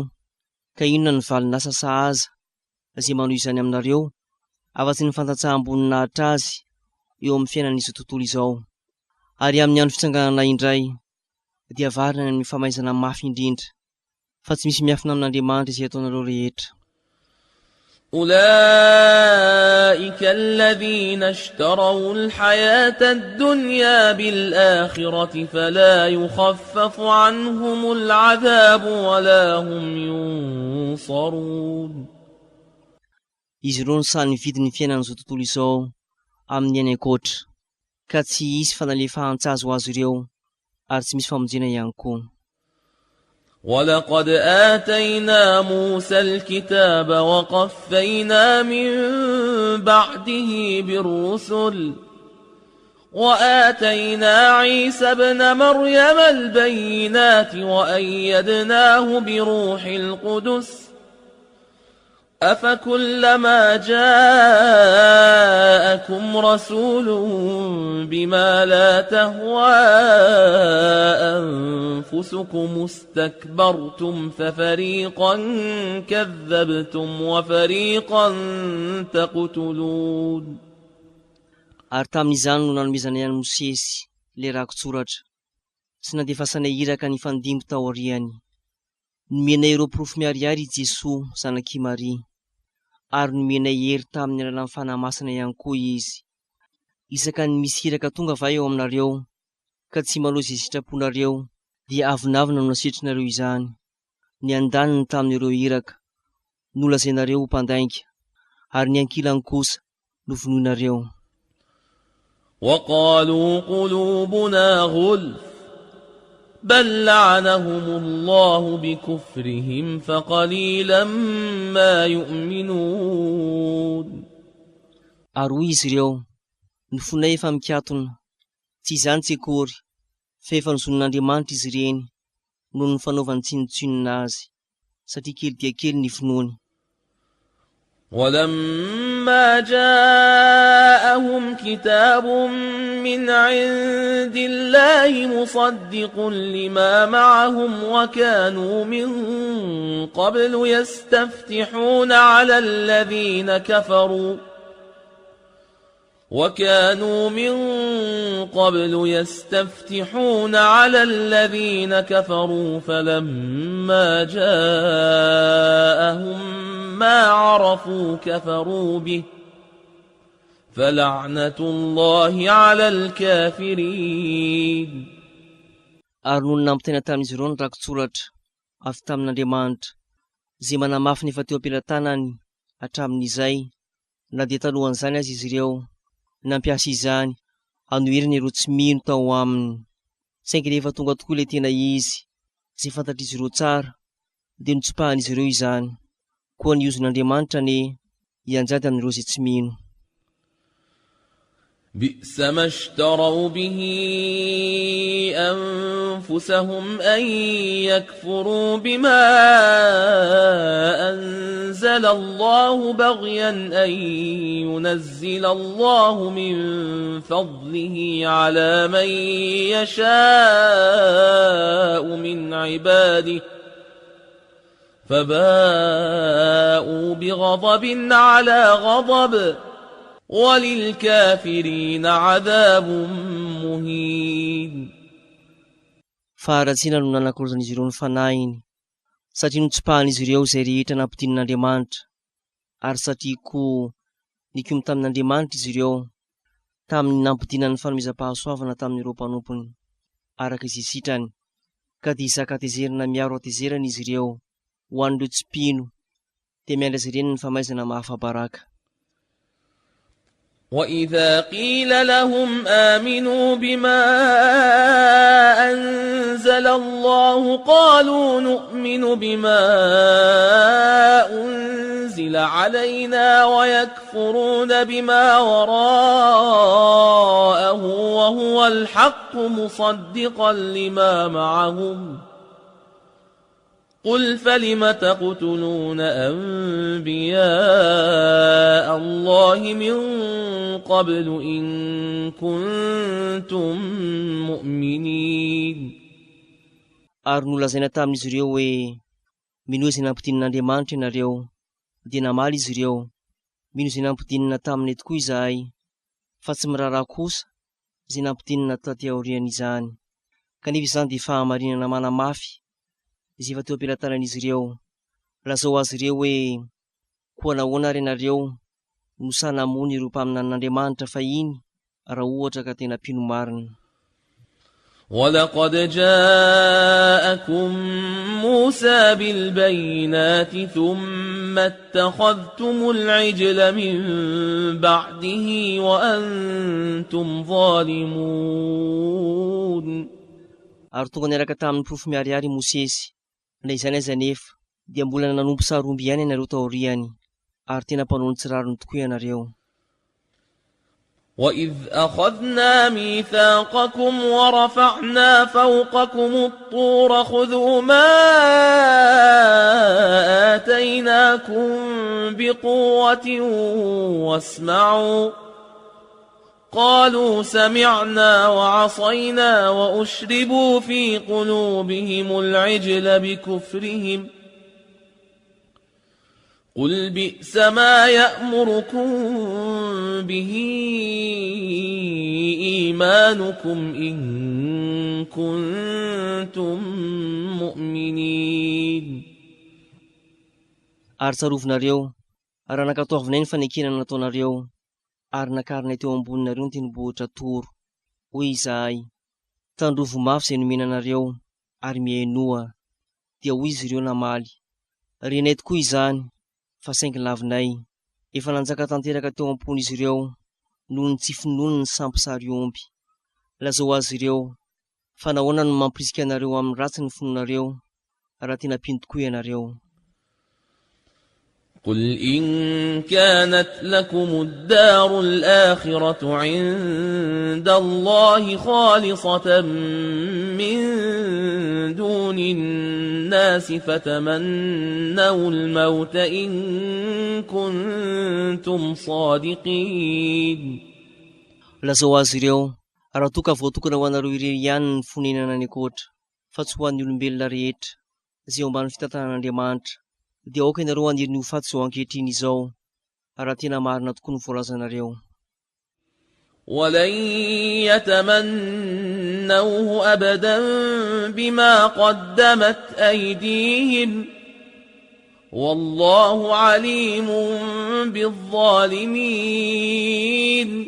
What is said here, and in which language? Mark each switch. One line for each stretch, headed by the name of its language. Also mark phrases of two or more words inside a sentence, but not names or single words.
Malagasy: Ka inona ny valon'asa sahaza izay manohy izany aminareo afa-tsy ny fantatsaham-boninahitra azy eo amin'ny fiainan'izao tontolo izao. Ary amin'ny andro fitsanganana indray dia varina ny amin'ny famaizana mafy indrindra, fa tsy misy miafina amin'Andriamanitra izay ataonareo rehetra.
Arabic: أولئك الذين اشتروا الحياة الدنيا بالآخرة فلا يخفف عنهم العذاب ولا هم ينصرون.
Malagasy: Izy ireo ny samy nividy ny fiainan'izao tontolo izao amin'ny any ankoatra, ka tsy hisy fanalefahan-tsazo azo ireo ary tsy misy famonjena ihany koa.
Arabic: ولقد آتينا موسى الكتاب وقفينا من بعده بالرسل وآتينا عيسى ابن مريم البينات وأيدناه بروح القدس أفكلما جاءكم رسول بما لا تهوى أنفسكم استكبرتم ففريقا كذبتم وفريقا تقتلون.
Malagasy: Ary tamin'izany no nanomezana ihany Mosesy le rakotsoratra, sy nandefasanay iraka ny fandimby tao aoriany. Nomenay ireo porofo miharihary i Jesoa zanaky Maria, ary nomenay hery tamin'ny alalan'ny fanahy masina ihany koa izy. Isaka ny misy iraka tonga va eo aminareo, ka tsy maloza izay sitraponareo, dia avinavina no nasietrinareo izany. Ny andaniny tamin'ireo iraka nolazainareo ho mpandainga, ary ny ankilany kosa no vonoinareo.
Arabic: وقالوا قلوبنا غلف بل لعنهم الله بكفرهم فقليلا ما يؤمنون.
Malagasy: Ary hoy izy ireo, ny fonay efa mikatona, tsy izany tsy akory, fa efa nozonon'Andriamanitra izy ireny noho ny fanaovany tsinontsinoina azy, satria kely dia kely ny finoany.
Arabic: ولما جاءهم كتاب من عند الله مصدق لما معهم وكانوا من قبل يستفتحون على الذين كفروا فلما جاءهم ما عرفوا كفروا به فلعنة الله على الكافرين.
Malagasy: Ary noho nampitaina tamin'izy ireo ny rakotsoratra avy tamin'Andriamanitra, izay manamafy ny efa teo am-pelantanany hatramin'izay, na dia talohan'izany azy izy ireo nampiasa izany hanoherana ireo tsy mino tao aminy. Saingy rehefa tonga tokoa ilay tena izy, izay fantatr'izy ireo tsara, dia notsopahan'izy ireo izany, koa ny iozon'Andriamanitra ane hianjady amin'ireo izay tsy mino.
Arabic: بئس ما اشتروا به أنفسهم أن يكفروا بما أنزل الله بغيا أن ينزل الله من فضله على من يشاء من عباده فباءوا بغضب على غضب وللكافرين عذاب مهين.
Malagasy: Faharatsiana no nanakorozan'izy ireo ny fanahiny, satria notsopahan'izy ireo izay rehetra nampidin'Andriamanitra, ary satria koa nikomy tamin'Andriamanitra izy ireo, tamin'ny nampidinany fanomezam-pahasoavana tamin'ireo mpanompony araka izay sitrany, ka dia isaka-tezerina miaro atezerana izy ireo ho an'ireo tsy mpino, dia miandry azy ireny ny famaizana mahafabaraka.
Arabic: وإذا قيل لهم آمنوا بما أنزل الله قالوا نؤمن بما أنزل علينا ويكفرون بما وراءه وهو الحق مصدقا لما معهم قل فلم تقتلون أنبياء الله من قبل إن كنتم مؤمنين.
Malagasy: Ary nolazaina tamin'izy ireo hoe minoa izay nampidin'Andriamanitra ianareo, dia namaly izy ireo. Mino izay nampidinina taminy tokoa izahay, fa tsy miraharaha kosa izay nampidinina taty aoriana izany. Kanefa izany dia fahamarinana manamafy izay efa teo am-pelatanan'izy ireo. Lazao azy ireo hoe koa nahoana ary ianareo no sa namono ireo mpaminan'Andriamanitra fahiny raha ohatra ka tena mpino marina.
Arabic: ولقد جاءكم موسى بالبينات ثم اتخذتم العجل من بعده وأنتم ظالمون.
Malagasy: Ary tonga niaraka tamin'ny profo miharihary Mosesy, na izany aza nefa dia mbola nanompo saromby ihany ianareo taoriany, ary tena mpanao ny tsirarony tokoa ianareo.
Arabic: وإذ أخذنا ميثاقكم ورفعنا فوقكم الطور خذوا ما آتيناكم بقوة واسمعوا قالوا سمعنا وعصينا وأشربوا في قلوبهم العجل بكفرهم قل بئس ما يأمركم به إيمانكم إن كنتم مؤمنين.
Malagasy: Ary tsarovinareo, raha nankatoavinay ny fanekena nataonareo, ary nakarinay teo amboninareo ny tendrombohitra toro, hoy izahay, tandrovo mafy izay nomenanareo, ary mihainoa, dia hoy izy ireo namaly. Renay tokoa izany, fa saingy lavinay, efa nanjaka tanteraka teo ampony izy ireo, noho ny tsy finoany ny samposary omby. Lazao azy ireo, fa nahoana no mampirisika anareo amin'ny ratsy ny finoanareo, raha tena mpino tokoa ianareo.
Arabic: قل إن كانت لكم الدار الآخرة عند الله خالصة من دون الناس فتمنوا الموت إن كنتم صادقين.
Malagasy: Lazao azy ireo, raha toka voatokana ho anareo irery ihany ny fonenana ny ankoatra, fa tsy ho an'ny olombelona rehetra izay ao ambany fitantanan'Andriamanitra, dia aoka ianareo aniry ny ho faty izao ankehitriny izao, raha tena marina tokoa ny voalazanareo.
Arabic: ولن يتمنوه أبدا بما قدمت أيديهم والله عليم بالظالمين.